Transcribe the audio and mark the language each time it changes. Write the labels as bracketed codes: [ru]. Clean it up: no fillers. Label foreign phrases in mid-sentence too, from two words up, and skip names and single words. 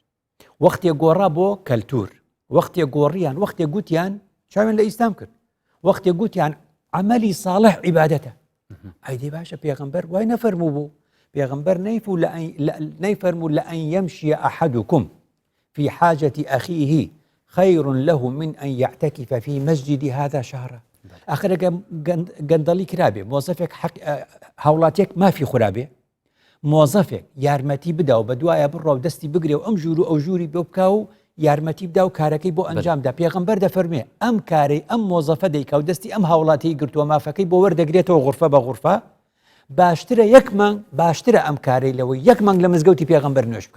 [ckb] وەختێک گۆڕا بۆ کەلتور، وەختێک گۆڕیان، وەختێک گوتیان چاوێن لە ئیسلام کرد، وەختێک گوتیان [ar] عملی صالح [ckb] عیبادەتە. ئەیدی باشە پێغەمبەر وای نەفەرموو بوو، پێغەمبەر نەیفەرموو [ar] لە ئەن یەمشیە ئەحەدوکم في حاجة أخيه خير له من أن يعتكف في مسجد هذا شهرا. [ckb] آخر گەندەڵی کرابێ، مۆزەفێک هاوڵاتێک مافی خورابێ، مۆزەفێک یارمەتی بدا و بە دوایە بڕۆ و دەستی بگرێ و ئەم ژوور و ئەو ژووری بۆ بکا و یارمەتی بدا و کارەکەی بۆ ئەنجامدا. پێغەمبەر دەفەرمێ ئەم کارەی ئەم مۆزەفە دەیکا و دەستی ئەم هاوڵاتی گرتووە مافەکەی بۆ وەردەگرێتەوە غورفە بە غورفە، باشترە یەک مانگ، باشترە ئەم کارەی لەوەی یەک مانگ لە مزگەوتی پێغەمبەر نوێش بکە.